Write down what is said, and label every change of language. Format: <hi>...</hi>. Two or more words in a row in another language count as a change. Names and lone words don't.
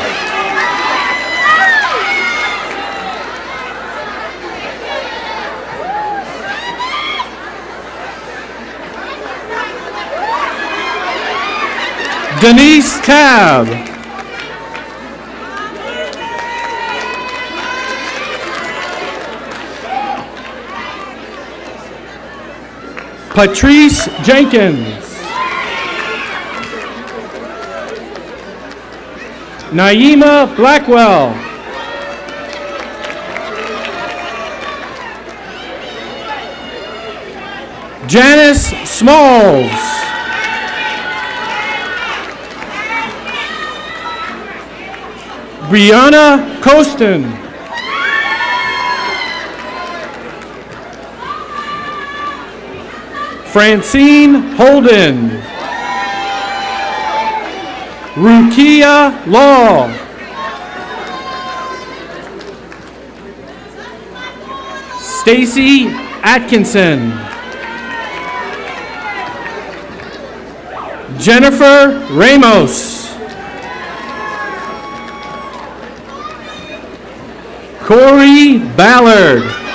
<en>Denise Tab. Patrice Jenkins. Naima Blackwell. Janice Smalls. Brianna Costin. Francine Holden. Rukia Law. Stacy Atkinson. Jennifer Ramos. Corey Ballard.</en>